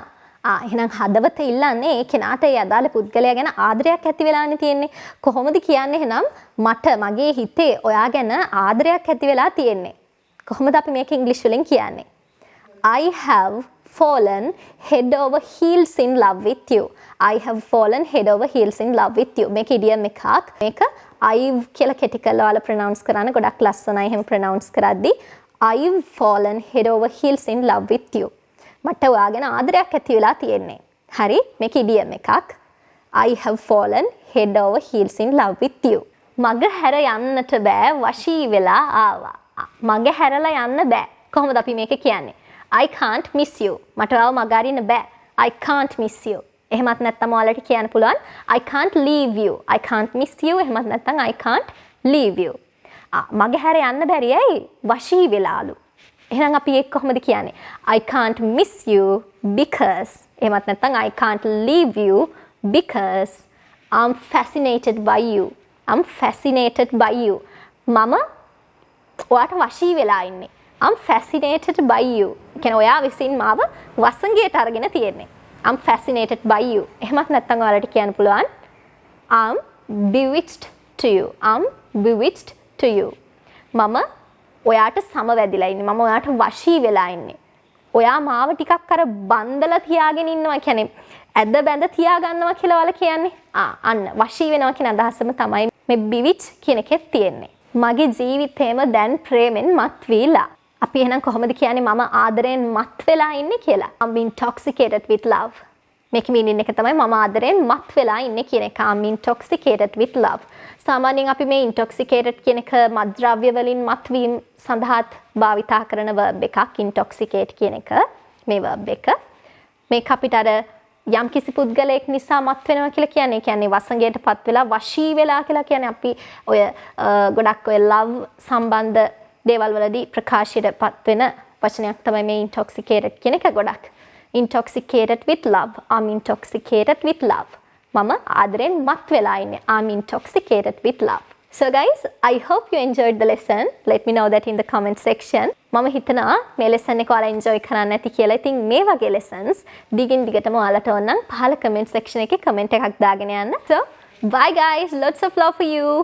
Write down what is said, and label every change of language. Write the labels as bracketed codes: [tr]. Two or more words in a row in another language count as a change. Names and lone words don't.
[si] එහෙනම් හදවත ඉල්ලන්නේ ඒ කෙනාට ඒ අදාළ පුද්ගලයා ගැන ආදරයක් ඇති වෙලානේ තියෙන්නේ. කොහොමද කියන්නේ එහෙනම් මට මගේ හිතේ ඔයා ගැන ආදරයක් ඇති වෙලා තියෙන්නේ. කොහොමද අපි මේක ඉංග්‍රීසි වලින් කියන්නේ? [en] I have fallen head over heels in love with you. I have fallen head over heels in love with you. [si] මේක ඉඩියම් එකක්. මේක I've කියලා කෙටි කරලා ඔයාලා pronounce කරන්න ගොඩක් ලස්සනයි එහෙම pronounce කරද්දී [en] I've fallen head over heels in love with you. [si] මට ඔයා ගැන ආදරයක් ඇති වෙලා තියෙන්නේ. හරි? මේක ඉඩියම් එකක්. [en] I have fallen head over heels in love with you. [si] මග හැර යන්නට බෑ වශී වෙලා ආවා. මග හැරලා යන්න බෑ. කොහොමද අපි මේක කියන්නේ? [en] I can't miss you. [si] මට ඔයාව මග අරින්න බෑ. [en] I can't miss you. [si] එහෙමත් නැත්නම් ඔයාලට කියන්න පුළුවන් [en] I can't leave you. I can't miss you. [si] එහෙමත් නැත්නම් [en] I can't leave you. [si] මග හැර යන්න බැරි ඇයි? වශී වෙලාලු. එහෙනම් අපි ඒක කොහොමද කියන්නේ? [en] I can't miss you because [si] එහෙමත් නැත්නම් [en] I can't leave you because I'm fascinated by you. I'm fascinated by you. [si] මම ඔයාට වශී වෙලා ඉන්නේ. [en] I'm fascinated by you. [si] කියන්නේ ඔයා විසින් මාව වසඟයට අරගෙන තියෙන්නේ. [en] I'm fascinated by you. [si] එහෙමත් නැත්නම් ඔයාලට කියන්න පුළුවන් [en] I'm bewitched to you. I'm bewitched to you. [si] මම ඔයාට සමවැදිලා ඉන්නේ. මම ඔයාට වශී වෙලා ඉන්නේ. ඔයා මාව ටිකක් අර බන්දලා තියාගෙන ඉන්නවා. කියන්නේ ඇද බැඳ තියාගන්නවා කියලා ඔයාලා කියන්නේ. අන්න වශී වෙනවා කියන අදහසම තමයි මේ bewitch කියන එකේ තියෙන්නේ. මගේ ජීවිතේම දැන් ප්‍රේමෙන් මත් වීලා. අපි එහෙනම් කොහොමද කියන්නේ මම ආදරයෙන් මත් වෙලා ඉන්නේ කියලා? [en] I'm intoxicated with love. [si] මේකේ මීනින් එක තමයි මම ආදරයෙන් මත් වෙලා ඉන්නේ කියන එක. [en] I'm intoxicated with love. [si] සාමාන්‍යයෙන් අපි මේ intoxicated කියන එක මත්ද්‍රව්‍ය වලින් මත් වීම සඳහාත් භාවිතා කරන verb එකක්. intoxicate කියන එක මේ verb එක. මේක අපිට අර යම් කිසි පුද්ගලයෙක් නිසා මත් වෙනවා කියලා කියන්නේ. කියන්නේ වසඟයටපත් වෙලා වශී වෙලා කියලා කියන්නේ අපි ඔය ගොඩක් ඔය love සම්බන්ධ දේවල් වලදී ප්‍රකාශයටපත් වෙන වචනයක් තමයි මේ intoxicated කියන එක ගොඩක්. [en] Intoxicated with love. I'm intoxicated with love. මම ආදරෙන් මත් වෙලා ඉන්නේ. I'm intoxicated with love. So guys, I hope you enjoyed the lesson. Let me know that in the comment section. [si] මම හිතනවා මේ lesson එක ඔයාලා enjoy කරන්න ඇති කියලා. ඉතින් මේ වගේ lessons දිගින් දිගටම ඔයාලට ඕන නම් පහළ [en] comment section [si] එකේ comment එකක් දාගෙන යන්න. [en] So, bye guys. Lots of love for you.